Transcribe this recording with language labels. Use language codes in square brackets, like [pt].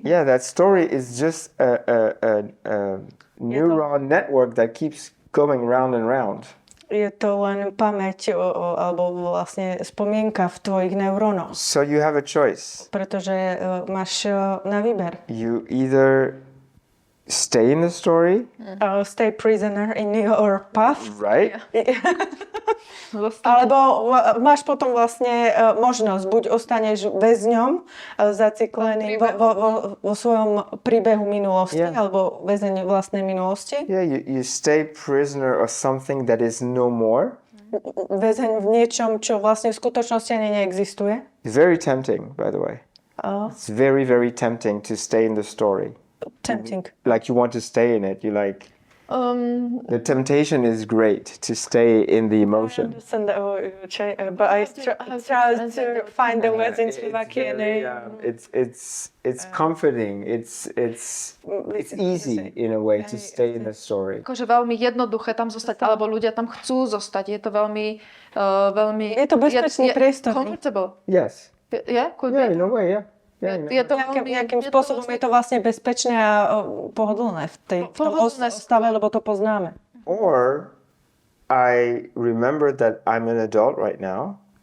[en] Yeah, that story is just a neuron network that keeps going round and round. [sk] je to len pamäť alebo vlastne spomienka v tvojich neurónoch. [en] So you have a choice. [sk] Pretože máš na výber. [en] You either stay in the story, Stay prisoner in your path. right? [sk] Alebo máš potom vlastne možnosť, buď ostaneš väzňom zaciklený vo svojom príbehu minulosti, alebo väzeň vlastnej minulosti. [en] Yeah, you stay prisoner of something that is no more. [sk] Väzeň v niečom, čo vlastne v skutočnosti ani neexistuje. [en] It's very tempting, by the way. It's very, very tempting to stay in the story. Tempting. Like you want to stay in it. You like... the temptation is great to stay in the emotion. But I try to find the words in Slovakian. It's comforting. It's easy in a way to stay in the story. [sk] Akože veľmi jednoduché tam zostať, alebo ľudia tam chcú zostať. Je to veľmi... Je to bezpečný priestor. [en] Comfortable. Yes. Yeah? Could Yeah, be. in a way, yeah. [sk] Je to Nejakým spôsobom je to vlastne bezpečné a pohodlné v tom stave, lebo to poznáme. [en] Or I remember that I'm an adult right now.